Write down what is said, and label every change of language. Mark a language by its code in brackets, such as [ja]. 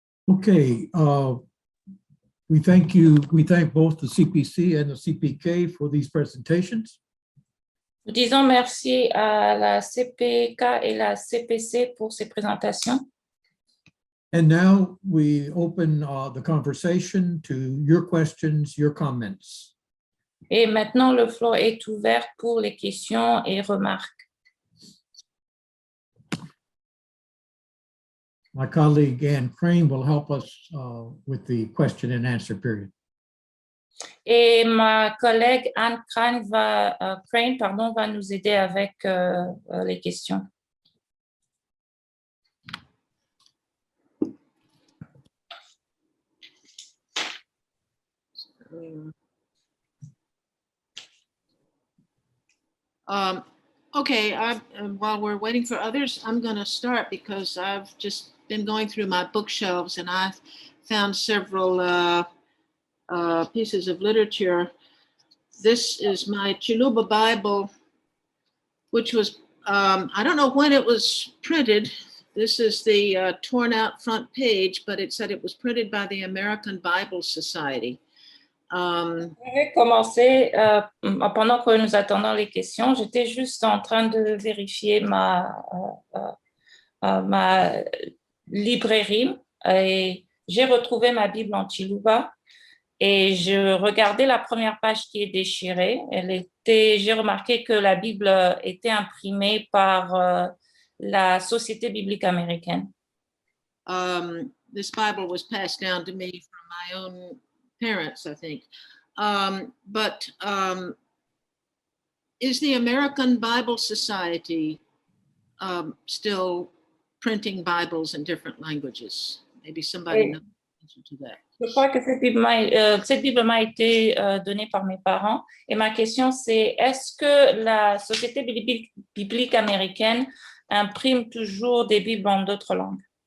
[en] Okay, we thank both the CPC and the CPK for these presentations. [fr] Nous disons merci à la CPK et la CPC pour ces présentations. [en] And now we open the conversation to your questions, your comments. [fr] Et maintenant, le floor est ouvert pour les questions et remarques. [en] My colleague Anne Crane will help us with the question and answer period. [fr] Et ma collègue Anne Crane va nous aider avec les questions. [en] Okay, while we're waiting for others, I'm going to start because I've just been going through my bookshelves and I've found several pieces of literature. This is my Chiluba Bible, which was, I don't know when it was printed. This is the torn out front page, but it said it was printed by the American Bible Society. [fr] Je vais commencer pendant que nous attendons les questions. J'étais juste en train de vérifier ma librairie et j'ai retrouvé ma Bible en Chiluba et je regardais la première page qui est déchirée. J'ai remarqué que la Bible était imprimée par la Société biblique américaine. [en] This Bible was passed down to me from my own parents, I think. Is the American Bible Society still printing Bibles in different languages? Maybe somebody knows the answer to that. [fr] Je crois que cette Bible m'a été donnée par mes parents. Et ma question, c'est est-ce que la Société biblique américaine imprime toujours des Bibles en d'autres langues?